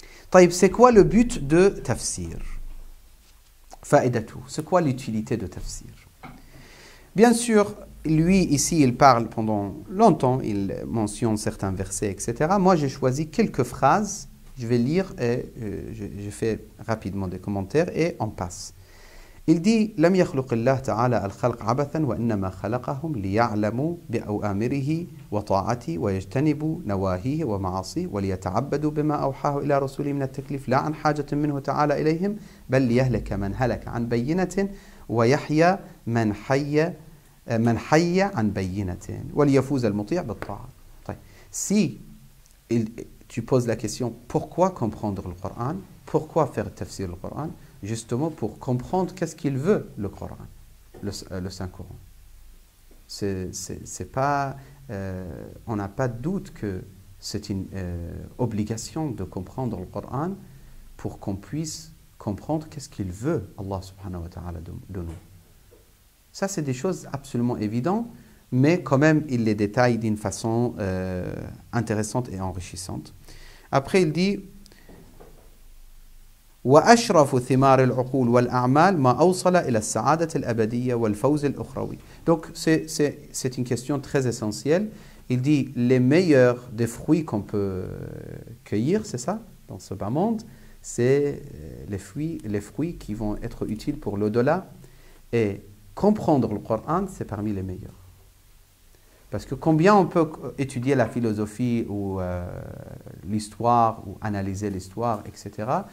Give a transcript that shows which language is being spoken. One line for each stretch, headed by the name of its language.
French: طيب, c'est quoi le but de tafsir? Fa'idatu, c'est quoi l'utilité de tafsir? Bien sûr, lui ici il parle pendant longtemps, il mentionne certains versets, etc. Moi j'ai choisi quelques phrases. Je vais lire et je fais rapidement des commentaires et on passe. Il dit
Arabic: لم يخلق الله تعالى الخلق عبثا وإنما خلقهم ليعلموا بأوامره وطاعته ويجتنبوا نواهيه ومعاصيه وليتعبدوا بما أوحاه إلى رسوله من التكليف لا عن حاجة منه تعالى إليهم بل ليهلك من هلك عن بينة ويحيى من حي عن بينة وليفوز المطيع بالطاعة.
French: طيب, si tu poses la question, pourquoi comprendre le Coran? Pourquoi faire tafsir le Coran? Justement pour comprendre qu'est-ce qu'il veut, le Coran, le Saint-Coran. C'est pas, on n'a pas de doute que c'est une obligation de comprendre le Coran pour qu'on puisse comprendre qu'est-ce qu'il veut, Allah subhanahu wa ta'ala, de nous. Ça, c'est des choses absolument évidentes, mais quand même, il les détaille d'une façon intéressante et enrichissante. Après, il dit
Arabic: وأشرف ثمار العقول والأعمال ما أوصل إلى السعادة الأبدية والفوز الأخروي.
French: Donc, c'est une question très essentielle. Il dit les meilleurs des fruits qu'on peut cueillir, c'est ça, dans ce bas monde, c'est les fruits qui vont être utiles pour l'au-delà. Et comprendre le Coran, c'est parmi les meilleurs. Parce que combien on peut étudier la philosophie ou l'histoire ou analyser l'histoire, etc.